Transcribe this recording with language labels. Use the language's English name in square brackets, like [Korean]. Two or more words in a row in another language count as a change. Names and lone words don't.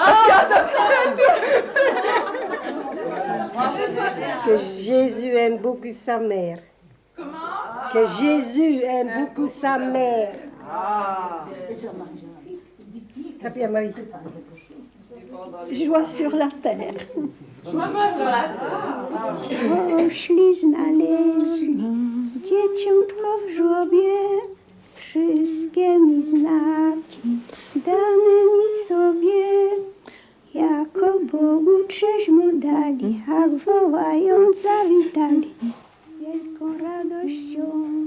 [French] Que Jésus aime beaucoup sa mère. Comment? Que Jésus aime beaucoup sa mère. [English] Happy Marie. [French] Joie sur la terre. [Polish] O szli znaleźli dzieciątko w żłobie, wszystkie mi znaki dane mi sobie, jako Bogu cześć mu dali, a wołając zawitali wielką radością.